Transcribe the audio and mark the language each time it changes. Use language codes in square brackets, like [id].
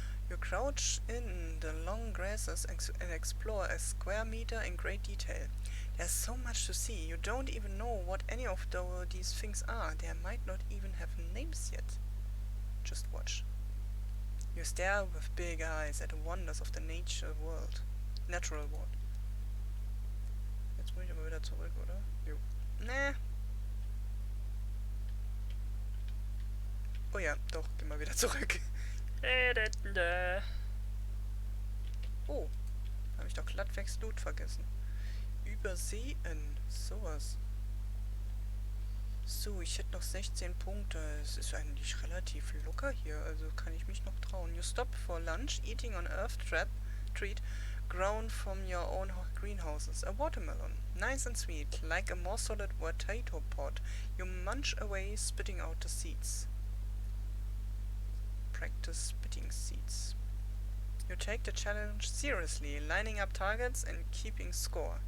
[en] You crouch in the long grasses and explore a square meter in great detail. There's so much to see. You don't even know what any of these things are. They might not even have names yet. Just watch. You stare with big eyes at the wonders of the natural world. [de] Jetzt muss ich aber wieder zurück, oder? Jo. Nee. Oh ja, doch, geh mal wieder zurück. Oh, habe ich doch glattwegs Loot vergessen. Übersehen, sowas. So, ich hätte noch 16 Punkte. Es ist eigentlich relativ locker hier, also kann ich mich noch trauen. [en] You stop for lunch, eating on earth treat grown from your own greenhouses. A watermelon, nice and sweet, like a more solid potato pod. You munch away, spitting out the seeds. Practice spitting seeds. You take the challenge seriously, lining up targets and keeping score.